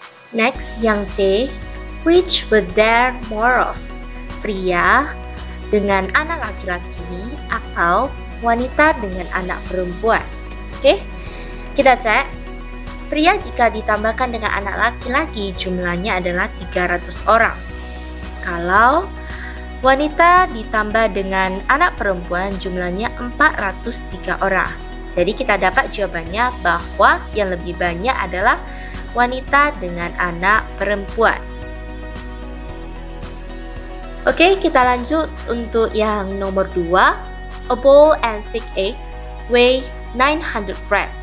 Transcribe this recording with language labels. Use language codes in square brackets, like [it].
[en] Next, [id] yang C, [en] which were there more of? [id] Pria dengan anak laki-laki atau wanita dengan anak perempuan. Oke, kita cek. Pria jika ditambahkan dengan anak laki-laki jumlahnya adalah 300 orang. Kalau wanita ditambah dengan anak perempuan jumlahnya 403 orang. Jadi kita dapat jawabannya bahwa yang lebih banyak adalah wanita dengan anak perempuan. Oke, kita lanjut untuk yang nomor 2. [en] A bowl and 6 eggs weigh 900 grams.